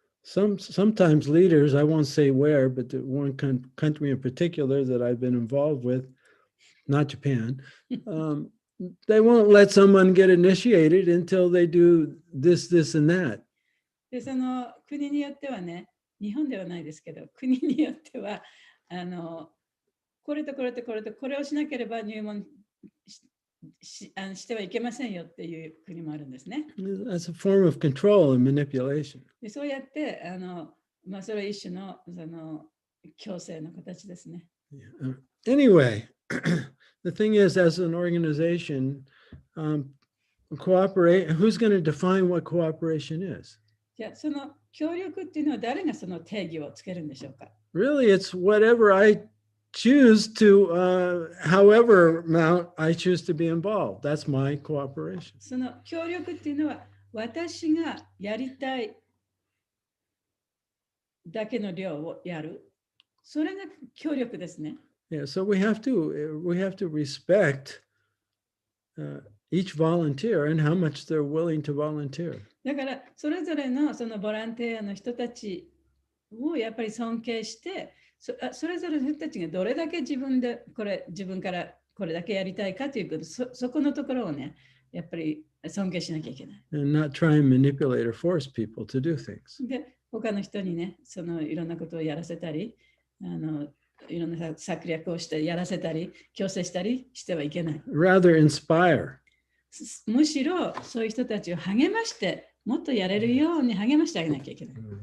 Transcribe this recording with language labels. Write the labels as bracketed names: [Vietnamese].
[English] Sometimes leaders, I won't say where, but the one country in particular that I've been involved with, not Japan, they won't let someone get initiated until they do this, this, and that. [Japanese] で、その国によってはね、日本ではないですけど、国によっては、これとこれとこれとこれをしなければ入門してはいけませんよっていう国もあるんですね。 [English] That's a form of control and manipulation. [Japanese] で、そうやってそれは一種の強制の形ですね。 [English] Anyway, the thing is, as an organization, cooperate. Who's going to define what cooperation is? [Japanese] じゃあ、その協力っていうのは誰がその定義をつけるんでしょうか？ [English] Really, it's whatever I choose to, however amount I choose to be involved. That's my cooperation. [Japanese] その協力っていうのは私がやりたいだけの量をやる。それが協力ですね。 [English] Yeah, so we have to respect each volunteer and how much they're willing to volunteer. [Japanese] だからそれぞれのそのボランティアの人たちをやっぱり尊敬して、それぞれの人たちがどれだけ自分からこれだけやりたいかということ、そこのところをね、やっぱり尊敬しなきゃいけない。 [English] And not try and manipulate or force people to do things. [Japanese] で、他の人にね、いろんなことをやらせたり、いろんな策略をしてやらせたり、強制したりしてはいけない。 [English] Rather inspire. [Japanese] むしろそういう人たちを励まして、もっとやれるように励ましてあげなきゃいけない。